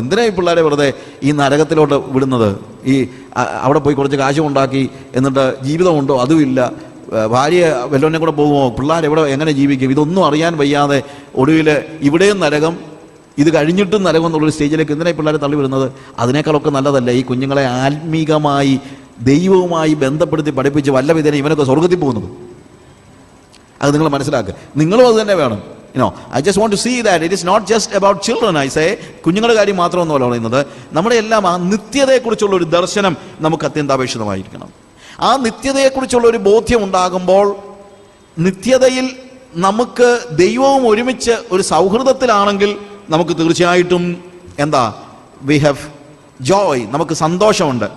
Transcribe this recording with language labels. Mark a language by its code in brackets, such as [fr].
[ml] എന്തിനാ ഈ പിള്ളേരെ വെറുതെ ഈ നരകത്തിലോട്ട് വിടുന്നത്? ഈ അവിടെ പോയി കുറച്ച് കാശും ഉണ്ടാക്കി എന്നിട്ട് ജീവിതമുണ്ടോ അതുമില്ല, ഭാര്യ വല്ലവനെ കൂടെ പോകുമോ, പിള്ളേർ എവിടെ എങ്ങനെ ജീവിക്കും, ഇതൊന്നും അറിയാൻ വയ്യാതെ ഒടുവിൽ ഇവിടെയും നരകം, ഇത് കഴിഞ്ഞിട്ടും നരകം എന്നുള്ളൊരു സ്റ്റേജിലേക്ക് എന്തിനാ ഈ പിള്ളേരെ തള്ളിവിടുന്നത്? അതിനേക്കാളൊക്കെ നല്ലതല്ലേ ഈ കുഞ്ഞുങ്ങളെ ആത്മീകമായി ദൈവവുമായി ബന്ധപ്പെടുത്തി പഠിപ്പിച്ച് വല്ല വിധേന ഇവനൊക്കെ സ്വർഗത്തിൽ പോകുന്നത്? അത് നിങ്ങൾ മനസ്സിലാക്കുക. നിങ്ങളും അത് തന്നെ വേണം. [en] I just want to see that it is not just about children. I say, [ml] കുഞ്ഞുങ്ങളുടെ കാര്യം മാത്രമൊന്നുമല്ല പറയുന്നത്, നമ്മുടെ എല്ലാം ആ നിത്യതയെക്കുറിച്ചുള്ള ഒരു ദർശനം നമുക്ക് അത്യന്താപേക്ഷിതമായിരിക്കണം. ആ നിത്യതയെക്കുറിച്ചുള്ള ഒരു ബോധ്യം ഉണ്ടാകുമ്പോൾ, നിത്യതയിൽ നമുക്ക് ദൈവവും ഒരുമിച്ച് ഒരു സൗഹൃദത്തിലാണെങ്കിൽ നമുക്ക് തീർച്ചയായിട്ടും [en] we have joy, [ml] നമുക്ക് സന്തോഷമുണ്ട്.